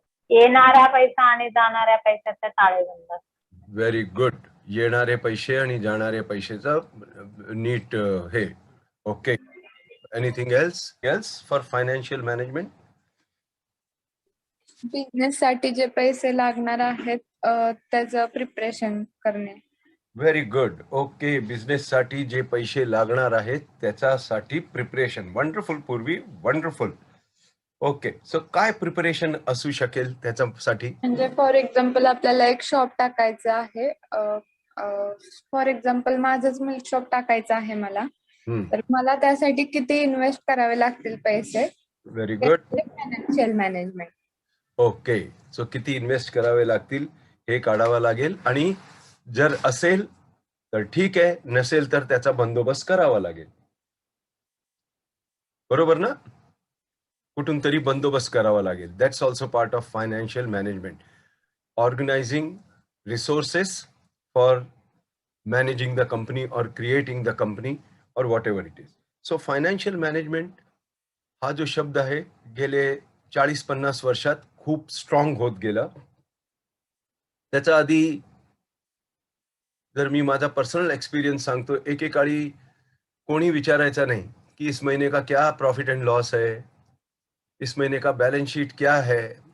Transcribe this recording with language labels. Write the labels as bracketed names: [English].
[Marathi] येणारा पैसा आणि जाणाऱ्या पैशाचा ताळेबंद. [English] Very good. [Marathi] येणारे पैसे आणि जाणारे पैशाचा नीट हे. [English] Okay. Anything else for financial management? [Marathi] Business साठी जे पैसे लागणार आहेत त्याचं प्रिपरेशन करणे. [English] Very good. [Marathi] ओके, बिझनेस साठी जे पैसे लागणार आहेत त्याच्यासाठी प्रिपरेशन. [English] Wonderful पूर्वी, wonderful. [Marathi] ओके, सो काय प्रिपरेशन असू शकेल त्याच्यासाठी? म्हणजे [English] for example [Marathi] आपल्याला एक शॉप टाकायचं आहे. [English] for example [Marathi] माझंच मिल्क शॉप टाकायचं आहे मला. तर मला त्यासाठी किती इन्व्हेस्ट करावे लागतील पैसे? [English] Very good. Financial management. [Marathi] Okay, so किती इन्व्हेस्ट करावे लागतील हे काढावं लागेल, आणि जर असेल तर ठीक आहे, नसेल तर त्याचा बंदोबस्त करावा लागेल. बरोबर ना? कुठून तरी बंदोबस्त करावा लागेल. [English] That's also part of financial management. Organising resources for managing the company or creating the company or whatever it is. [Marathi] So financial management हा जो शब्द आहे गेले 40-50 वर्षात खूप स्ट्रॉंग होत गेला. त्याच्या आधी जर मी माझा पर्सनल एक्सपीरियंस सांगतो, एकेकाळी कोणी विचारायचा नाही कि [Hindi] इस महीने का क्या प्रॉफिट एंड लॉस है, इस महीने का बैलेंस शीट क्या है.